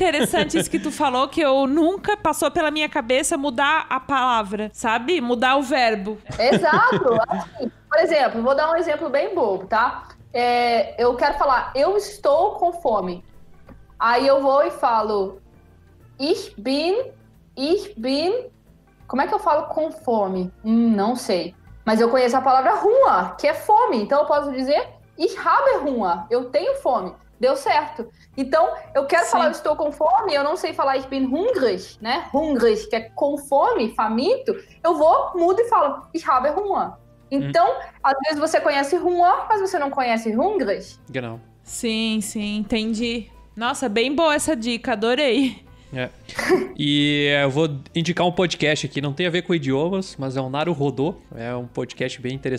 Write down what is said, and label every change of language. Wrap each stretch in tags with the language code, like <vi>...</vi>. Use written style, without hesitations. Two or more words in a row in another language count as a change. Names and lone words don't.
<pt>Super interessante isso que tu falou, que eu nunca passou pela minha cabeça mudar a palavra, sabe? Mudar o verbo. Exato. Assim, por exemplo, vou dar um exemplo bem bobo, tá? Eu quero falar, eu estou com fome. Aí eu vou e falo,</pt> <de>ich bin...</de> <pt>Como é que eu falo com fome? Não sei. Mas eu conheço a palavra Hunger, que é fome. Então eu posso dizer,</pt> <de>ich habe Hunger.</de> <pt>Eu tenho fome. Deu certo. Então, eu quero falar, eu estou com fome, eu não sei falar</pt> <de>ich bin hungrig,</de> <pt>né? Hungrig, que é com fome, faminto. Eu vou, mudo e falo,</pt> <de>ich habe Hunger.</de> <pt>Então, às vezes você conhece Hunger, mas você não conhece Hungrig. Genau. Sim, entendi. Nossa, bem boa essa dica, adorei. E eu vou indicar um podcast aqui, não tem a ver com idiomas, mas é o Naruhodô, é um podcast bem interessante.</pt>